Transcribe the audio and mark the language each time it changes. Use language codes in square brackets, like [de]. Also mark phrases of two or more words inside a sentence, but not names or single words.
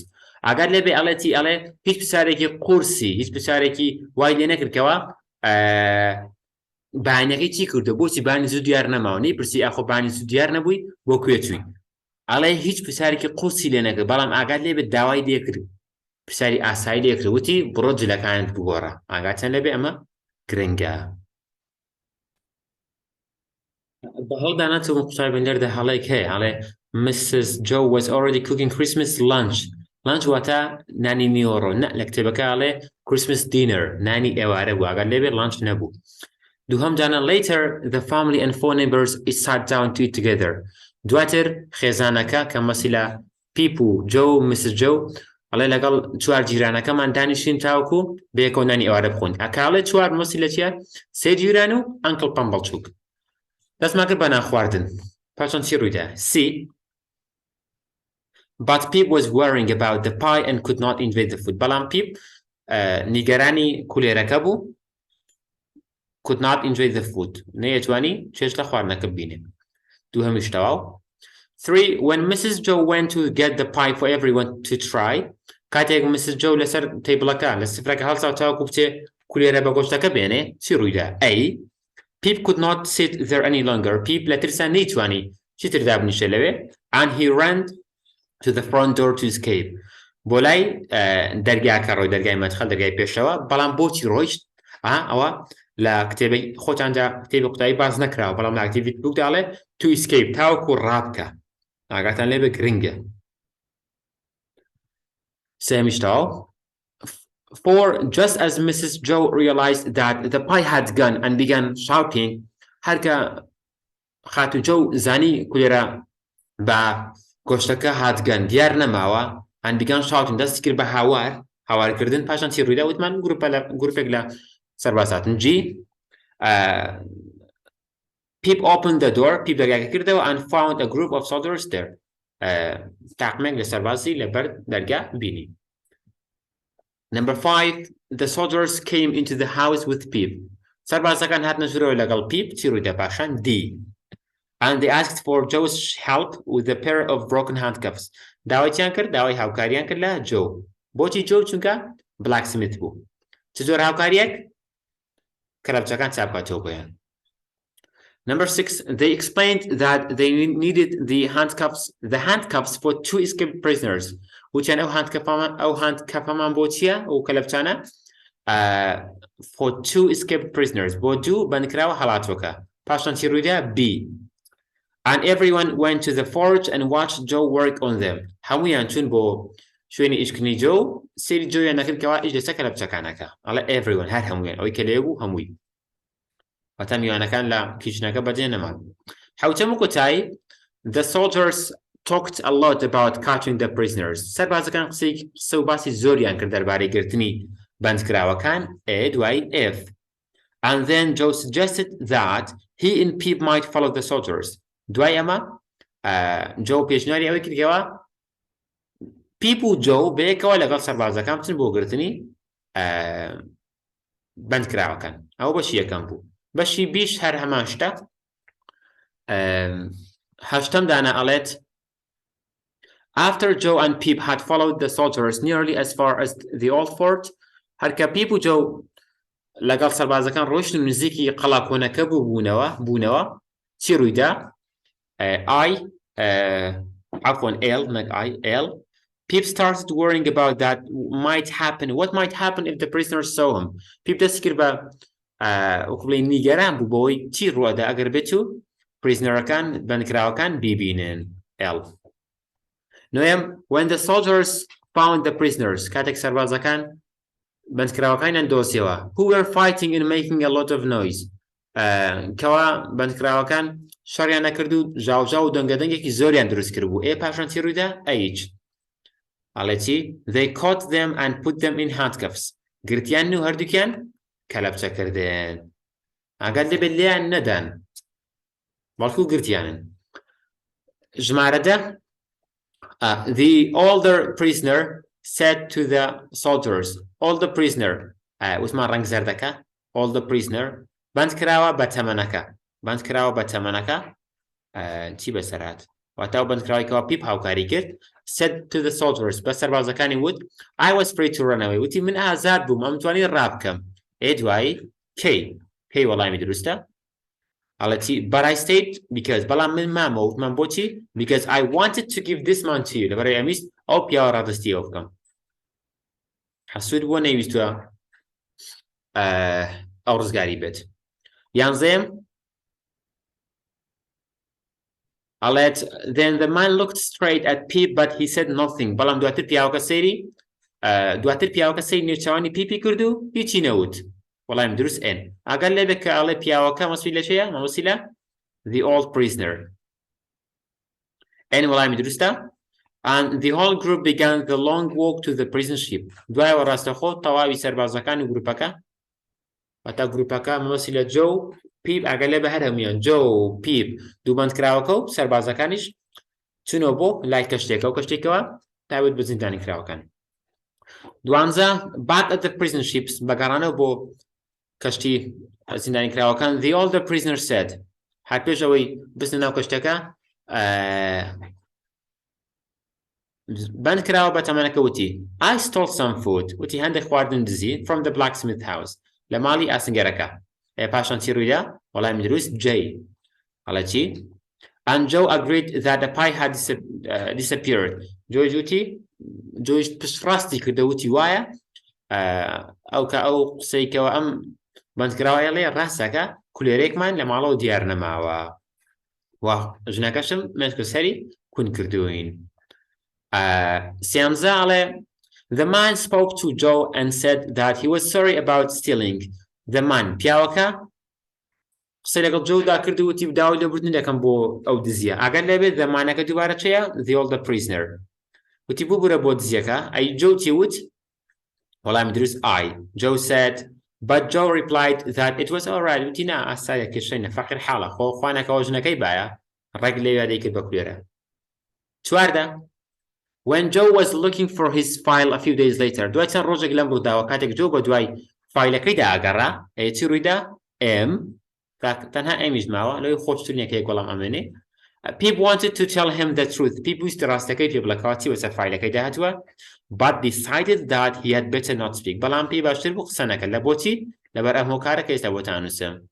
[ckb] ئەگەر لێبێ ئەڵێتی ئەڵێ هیچ پرسیارێکی قورسی هیچ پرسیارێکی وای لێ نەکردکەوە بانەکەی چی کردو بۆچی بانی زوو دیار نەماوە نەیپرسی ئەخۆ بانی زوو دیار نەبووی بۆ کوێ چووی ئەڵێ هیچ پرسیارێکی قورسی لێ نەکرد بەڵام ئاگات لێبێت داوای لێکرد پرسیاری ئاسایی لێکرد وتی بڕۆ جلەکانت بگۆڕە ئاگاتیان لێبێ ئەمە گرنگە بەهەڵدا نەچووم قوتابی لێرەدا هەڵەیەک هەیە ئەڵێ Mrs. [en] Joe was already cooking Christmas lunch [ckb] واتە نانی میوەڕۆ نە لە کتێبەکە ئەڵێ [en] Christmas dinner [ckb] نانی ئێوارە بوو ئاگات لێبێ lunch نەبوو دووهەم جانە [en] later the family and four neighbors sat down to eat together [ckb] دواتر خێزانەکە کە مەسی لە پیپ و جۆ و Mrs. Joe ئەڵێ لەگەڵ چوار جیرانەکەمان دانیشتین تاوەکو بەیەکەوە نانی ئێوارە بخۆین ئەکاڵێ چوار مەسی لە چیە سێ جیران و ئەنکڵ پەمبەڵچووک دەستمان کرد بە ناخواردن پاشان چی ڕوویدا C [en] But Pip was worrying about the pie and could not invade the food. [ckb] بەڵام Pip نیگەرانی کولێرەکە بوو [en] could not enjoy the food. [ckb] نەیەتوانی چێژ لە خواردنەکە ببینێ. دووهەمیش تەواو. 3. [en] When Mrs. Joe went to get the pie for everyone to try, کاتێک Mrs. [ckb] Joe لەسەر تیبڵەکە لە سفرەکە هەڵسا تاوەکو بچێ کولێرە بە گۆشتەکە بێنێ چی ڕوویدا؟ [en] A. Pip could not sit there any longer. Pip [ckb] لە ترسان نەیتوانی چیتر دابنیشە لەوێ [en] and he ran to the front door to escape. [ckb] بۆ لای دەرگاکە ڕۆی دەرگای مەدخەل دەرگای پێشەوە بەڵام بۆچی ڕۆیشت؟ ئەوە لە کتێبەی خۆتاندا کتێبی قوتایی باز نەکراوە بەڵام لە ئاکتیڤیت بووکدا ئەڵێ [en] to escape [ckb] تاوەکو ڕابکە ئاگاتان لێبێ گرنگە. سێمیش تەواو. 4. [en] Just as Mrs. Joe realized that the pie had gone and began shouting [ckb] هەرکە خاتو جۆ زانی کولێرە بە گۆشتەکە هاتگەن دیار نەماوە [en] and began shouting [ckb] دەستی کرد بە هاوارکردن پاشان چی ڕوویدا وتمان گروپێک لە سەربازاتن G. [en] Pip opened the door Pip [ckb] دەرگاکە کردەوە [en] and found a group of soldiers there. [ckb] تاقمێک لە سەربازی لەبەر دەرگا بینی. [en] Number 5. The soldiers came into the house with Pip. [ckb] سەربازەکان هاتنە ژوورەوە لەگەڵ Pip چی ڕوویدا پاشان D. [en] And they asked for Joe's help with a pair of broken handcuffs. [ckb] داوایان کرد داوای هاوکاریان کرد لە جۆ بۆچی جۆ چونکە بلاکسمیت بوو چ زۆر هاوکاریەک کەلەپچەکان چاپکاتەوە بۆیان. [en] Number 6. They explained that they needed the handcuffs for 2 escaped prisoners. [ckb] وتیان ئەو هاندکەپەمان بۆ چییە ئەو کەلەپچانە [en] for 2 escaped prisoners [ckb] بۆ 2 بەندکراوە هەڵاتوەکە پاشان چی ڕوویدا B. [en] And everyone went to the forge and watched Joe work on them. [ckb] هەموویان چون بۆ شوێنی ئیشکردنی جۆ سێری جۆیان نەکردکەوە ئیش لەسەر کەلەپچەکانەکە ئەڵێ everyone هەر هەموویان ئەوەی کە لێ بوو هەمووی واتە میوانەکان لە کیچنەکە بەجێ نەمان. حوتەم و کۆتایی [en] The soldiers talked a lot about catching the prisoners. [ckb] سەربازەکان قسە و باسی زۆریان کرد دەربارەی گرتنی بەندکراوەکان A دوای F. [en] And then Joe suggested that he and Pip might follow the soldiers. [ckb] دوای ئەمە جۆ پێشنیاری ئەوەی کردەوە پیپ و جۆ بەیەکەوە لەگەڵ سەربازەکان بچن بۆ گرتنی بەندکراوەکان ئەو بەشی یەکەم بوو. بەشی بیش هەر هەمان شتە. هەشتەم دانا ئەڵێت [en] After Joe and Pip had followed the soldiers nearly as far as the old fort [ckb] هەرکە پیپ و جۆ لەگەڵ سەربازەکان ڕۆیشتن نزیکی قەڵاکۆنەکە بوونەوە چی ڕوویدا؟ [en] L. Pip started worrying about that might happen. What might happen if the prisoners saw him? [ckb] Pip دەستی کرد بە وەکوڵی نیگەران بوو بۆی چی ڕوەدا ئەگەر بێت و پریزنەرەکان بەندکراوەکان بیبینن L. نوێم [en] when the soldiers found the prisoners [ckb] کاتێک سەربازەکان بەندکراوەکانیان دۆزیەوە [en] who were fighting and making a lot of noise [ckb] کەوا بەندکراوەکان شەڕیان نەکرد و ژاوژاو و دەنگەدەنگێکی زۆریان دروست کرد بوو پاشان چی ڕوویدا H. ئەڵێتی [en] they caught them and put them in handcuffs [ckb] گرتیان و هەردووکیان کەلەپچەکردن ئاگات لێبێت لێیان نەدان بەڵکو گرتیانن. ژمارە دە [en] the older prisoner said to the soldiers older prisoner [ckb] وتمان ڕەنگ زەردەکە [en] older prisoner [ckb] بەندکراوە بە تەمەنەکە چی بەسەرات واتە ئەو بەندکراوێکەوە پیپ هاوکاری کرد [en] said to the soldiers [ckb] بە سەربازەکانی وت [en] I was free to run away [ckb] وتی من ئازاد بووم ئەم توانی ڕابکەم دوایی کەی وەڵامی دروستە ئەڵەتی [en] but I stayed because [ckb] بەڵام من مامەوە وتمان بۆچی [en] because I wanted to give this man to you [ckb] لەبەرەوەی ئەمویست ئەو پیاوە ڕادستی ئەو بکەم حەسوود بۆ نەیویستووە ئەو ڕزگاری بێت یانزەیەم ئەڵێت [en] then the man looked straight at Pip but he said nothing [ckb] بەڵام دواتر پیاوەکە سەیری نێرچەوانی پیپی کرد و هیچی نەوت وەڵام دروست ئەگەر لێبێ کە ئەڵێ پیاوەکە مەسوول لە چێیە مەوەسی لە [en] the old prisoner [ckb] وەڵامی دروستە [en] and the whole group began the long walk to the prison ship [ckb] دوایەوە ڕاستەخۆ تەواوی سەربازەکان و گروپەکە واتە گروپەکە مەوەسی لە جۆ و پیپ ئەگەر لێبە هەر هەمویان جۆ و پیپ دووبەندکراوەکە و سەربازەکانیش چونەوە بۆ لای کەشتێکە و کەشتێکەوە تاوت بە زیندانی کراوەکان دوانزە [en] back at the prison ships [ckb] بەگەڕانەوە بۆ کەشتی زیندانی کراوەکان [en] the older prisoner said [ckb] هەر پێش ئەوەی بستنە ناو کەشتەکە بەند کراوە بە تەمەنەکە وتی [en] I stole some food [ckb] وتی هەندێک خواردن دزی [en] from the blacksmith house [ckb] لە ماڵی ئاسنگەرەکە پاشان چی ڕوویدا وەڵامی دروست جێی هەڵە چی [en] and Joe agreed that the pie had disappeared [ckb] جۆی جوتی جۆیش پشتڕاستی کردە وتی وایە ئەو قسەیکەوە ئەم بەندکراوە لێ ڕاستەکە کولێرێکمان لە ماڵەوە دیار نەماوە و ژنەکەشم مێشکە سەری کون کردوین سیانزە ئەڵێ [en] the man spoke to Joe and said that he was sorry about stealing the man [ckb] پیاوەکە قسەی لەگەڵ جۆدا کرد و وتی داوای لێبوردن دەکەم بۆ ئەو دزیە ئەگەر لەبێت دەمانەکە دووبارە چێیە [en] the older prisoner [ckb] وتی ببوورە بۆ دزیەکە ئەی جۆ چی وت وەڵامی دروست [en] Joe said but Joe replied that it was alright [ckb] وتی نا ئاسایە کێشەینە فەقیر حاڵە خۆ خوانەکەەوە ژنەکەی باە ڕێک لێوە دەیکرد بە کولێرە چواردە [en] when Joe was looking for his file a few days later [ckb] دوای چەند ڕۆژێک لەم ڕووداوە کاتێک جۆ بە دوای فایلەکەیدا ئاگەڕا چی ڕوویدا تەنها ئەمیش ماوە لەوەی خۆشترینێکەیە گۆڵام ئەمێنێ [en] Pip wanted to tell him the truth [ckb] Pip ویستی ڕاستەکەی پێ بڵێکەوەتی وەسەر فایلەکەی داهاتووە [en] but decided that he had better not speak [ckb] بەڵام پێی باشتر بوو قسە نەکرد لە بۆچی لەبەر ئەم هۆکارەکە ئێستا بۆ تانووسم